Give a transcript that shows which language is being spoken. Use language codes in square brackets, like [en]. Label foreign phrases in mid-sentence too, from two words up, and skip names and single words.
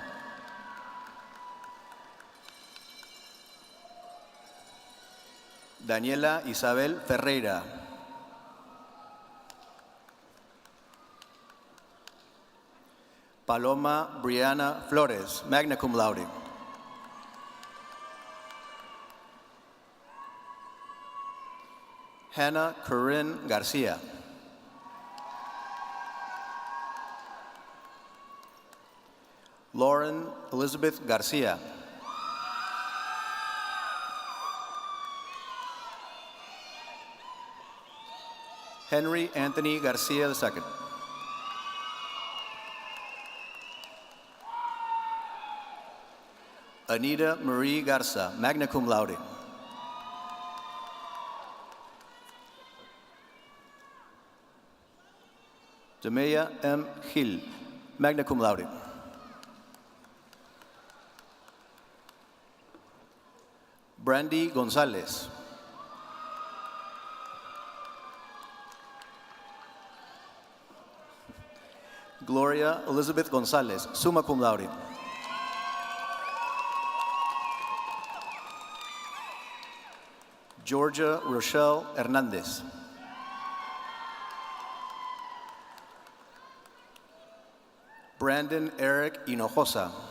[en] Daniela Isabel Ferreira. Paloma Brianna Flores, [la] magna cum laude. [en] Hannah Corinne Garcia. Lauren Elizabeth Garcia. Henry Anthony Garcia II. Anita Marie Garza, [la] magna cum laude. [en] Demeya M. Gil, [la] magna cum laude. [en] Brandy Gonzalez. Gloria Elizabeth Gonzalez, [la] summa cum laude. [en] Georgia Rochelle Hernandez. Brandon Eric Hinojosa.